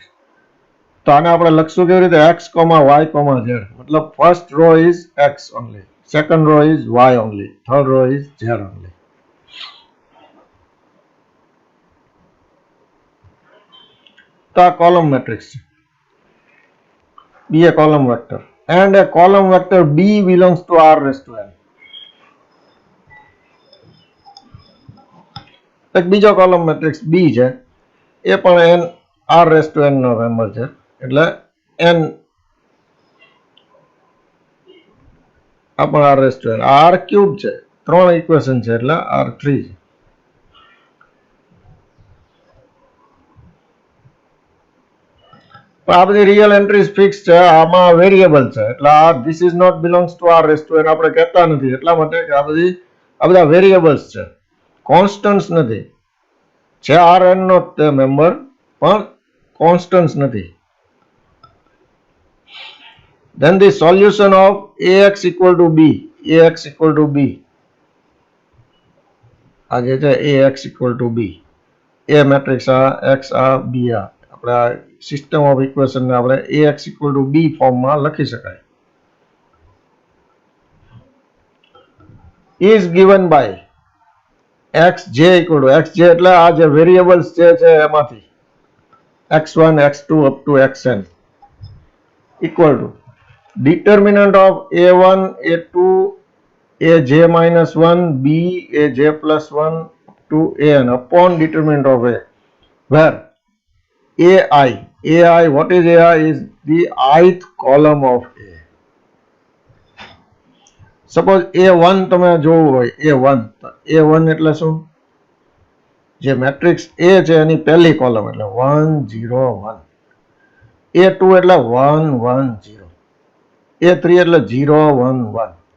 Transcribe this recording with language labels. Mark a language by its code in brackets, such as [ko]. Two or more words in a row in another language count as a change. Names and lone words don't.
[gu] તો આને આપણે લખશું કેવી રીતે, x, y, z, મતલબ [en] first row is x only, second row is y only, third row is z only. [gu] તો આ [en] column matrix [gu] છે, [en] be a column vector, and a column vector B belongs to r raised to n. [gu] એક બીજો [en] column matrix [gu] B છે, એ પણ [en] n r raised to n [gu] નો મેમ્બર છે, એટલે n આ પણ [en] r raised to n, [gu] r ક્યુબ છે, 3 ઇક્વેશન છે એટલે r3 છે. આ બધી [en] real entries [gu] ફિક્સ છે, આમાં વેરિયેબલ છે, એટલે આ [en] this is not belongs to r raise to n [gu] આપણે કહેતા નથી, એટલા માટે કે આ બધા વેરિયેબલ્સ છે, કોન્સ્ટન્ટ્સ નથી. છે rn નો તે મેમ્બર, પણ કોન્સ્ટન્ટ્સ નથી. [en] then the solution of ax equal to b, ax equal to b, [gu] આ જે છે [en] ax equal to b, [gu] a મેટ્રિક્સ આ x આ b, આ આપણે આ [en] system of equation [gu] ને આપણે [en] ax equal to b [gu] ફોર્મમાં લખી શકાય. [en] is given by xj equal to xj, [gu] એટલે આ જે વેરિયેબલ્સ જે છે એમાંથી [en] x1, x2 up to xn equal to determinant of a1, a2, aj minus 1, b, aj plus 1 to an upon determinant of a, where ai, what is ai, is the ith column of a. [gu] સપોઝ a1 તમે જોવું હોય, a1 એટલે શું, જે મેટ્રિક્સ એ છે એની પહેલી કોલમ એટલે 1 0 1, A2 એટલે 1 1 0, A3 એટલે 0 1 1.